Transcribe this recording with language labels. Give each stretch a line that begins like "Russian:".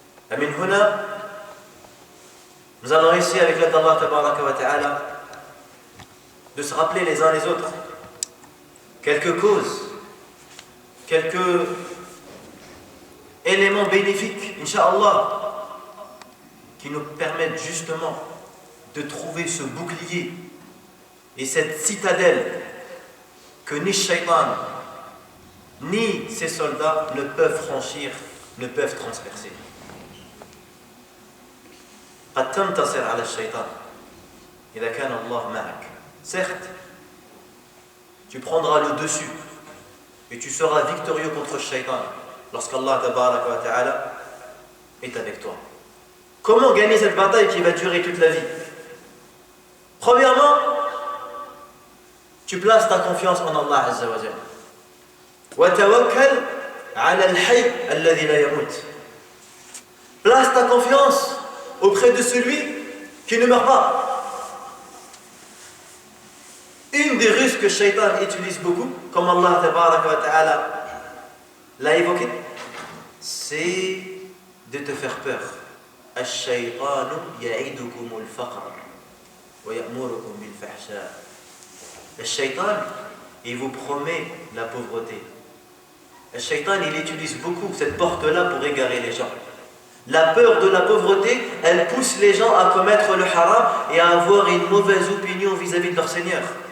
French: Amin huna, nous allons essayer avec l'aide d'Allah tabaraka wa ta'ala de se rappeler les uns les autres quelques causes, quelques éléments bénéfiques, Inch'Allah, qui nous permettent justement de trouver ce bouclier et cette citadelle que ni Shaitan ni ses soldats ne peuvent franchir, ne peuvent transpercer.
Arabic: قد تنتصر على الشيطان إذا كان الله معك.
French: Certes, tu prendras le dessus et tu seras victorieux contre le Shaitan lorsqu'Allah tabaraka wa ta'ala est avec toi. Comment gagner cette bataille qui va durer toute la vie? Premièrement, tu places ta confiance en Allah Azza wa Jalla.
Arabic: وتوكل على الحي الذي لا يموت.
French: Place ta confiance auprès de celui qui ne meurt pas. Une des ruses que Shaitan utilise beaucoup, comme Allah tabaraka wa ta'ala l'a évoqué, c'est de te faire peur.
Arabic: الشيطان يعدكم الفقر ويأمركم بالفحشاء.
French: Le Shaitan, il vous promet la pauvreté. Le Shaitan, il utilise beaucoup cette porte-là pour égarer les gens. La peur de la pauvreté, elle pousse les gens à commettre le haram et à avoir une mauvaise opinion vis-à-vis de leur Seigneur.